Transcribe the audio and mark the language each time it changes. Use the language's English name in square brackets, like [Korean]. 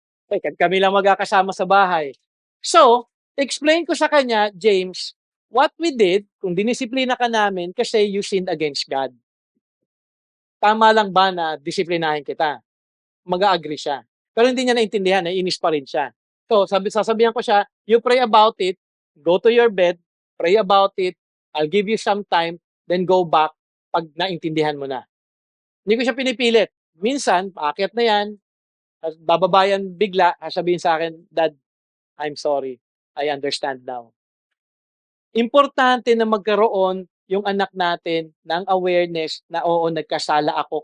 [Filipino] Okay, kami lang magkakasama sa bahay. So, explain ko sa kanya, James, [English] what we did, [Filipino] kung dinisiplina ka namin, kasi [English] you sinned against God. [Filipino] Tama lang ba na disiplinahin kita? Mag-agree siya. Pero hindi niya naintindihan, naiinis pa rin siya. So, sasabihan ko siya, [English] you pray about it, go to your bed, pray about it, I'll give you some time, then go back [Filipino] pag naintindihan mo na. Hindi ko siya pinipilit. Minsan, paakyat na yan, bababayan bigla, sasabihin sa akin, [English] Dad, I'm sorry. I understand now. [Filipino] Importante na magkaroon yung anak natin ng awareness na oo, nagkasala ako.